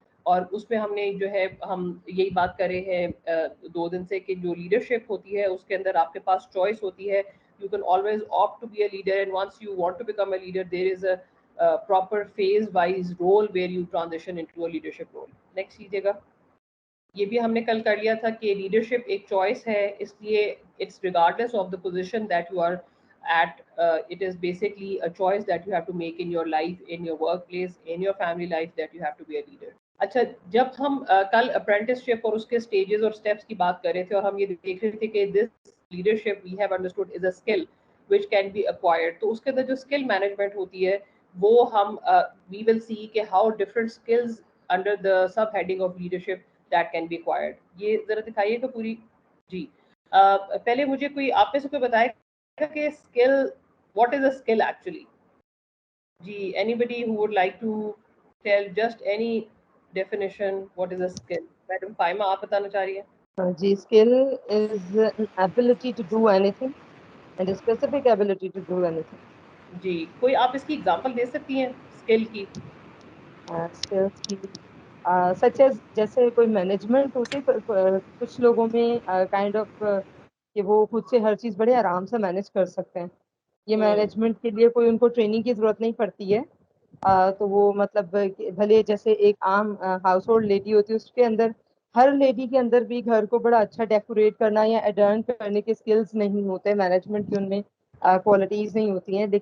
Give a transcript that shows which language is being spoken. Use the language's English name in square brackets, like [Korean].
[Urdu] اور اس میں ہم نے جو ہے ہم یہی بات کر رہے ہیں 2 دن سے کہ جو لیڈرشپ ہوتی ہے اس کے اندر آپ کے پاس چوائس ہوتی ہے. [English] You can always opt to be a leader, and once you want to become a leader, there is a proper phase-wise role where you transition into a leadership role. Next [Urdu] کیجیے گا. یہ بھی ہم نے کل کر لیا تھا کہ لیڈرشپ ایک چوائس ہے, اس لیے [English] It's regardless of the position that you are at, it is basically a choice that you have to make in your life, in your workplace, in your family life, that you have to be a leader. [Urdu] اچھا, جب ہم کل apprenticeship اور اس کے stages اور steps کی بات کر رہے تھے اور ہم یہ دیکھ رہے تھے کہ [English] this leadership we have understood is a skill which can be acquired, [Urdu] تو اس کے اندر جو اسکل مینجمنٹ ہوتی ہے وہ ہم [English] we will see [Urdu] کہ [English] how different skills under the sub heading of leadership that can be acquired. [Urdu] یہ ذرا دکھائیے گا پوری. جی پہلے مجھے کوئی آپ میں سے کوئی بتائے گا کہ skill, [English] what is a skill actually. جی anybody who would like to tell just any definition what is a skill. [Urdu] Madam فائمہ آپ بتانا چاہ رہی ہیں. [English] جی, skill is an ability to do anything and a specific ability to do anything. [Urdu] جی کوئی آپ اس کی example دے سکتی ہیں اسکل کی. اسکلس کی سچ ایز جیسے کوئی مینجمنٹ ہوتی ہے کچھ لوگوں میں کائنڈ آف کہ وہ خود سے ہر چیز بڑے آرام سے مینیج کر سکتے ہیں. یہ مینجمنٹ کے لیے کوئی ان کو ٹریننگ کی ضرورت نہیں پڑتی ہے. تو وہ مطلب بھلے جیسے ایک عام ہاؤس ہولڈ لیڈی ہوتی ہے, اس کے اندر ہر لیڈی کے اندر بھی گھر کو بڑا اچھا ڈیکوریٹ کرنا یا ایڈرن کرنے کے اسکلز نہیں ہوتے, مینجمنٹ کی ان میں کوالٹیز نہیں ہوتی ہیں.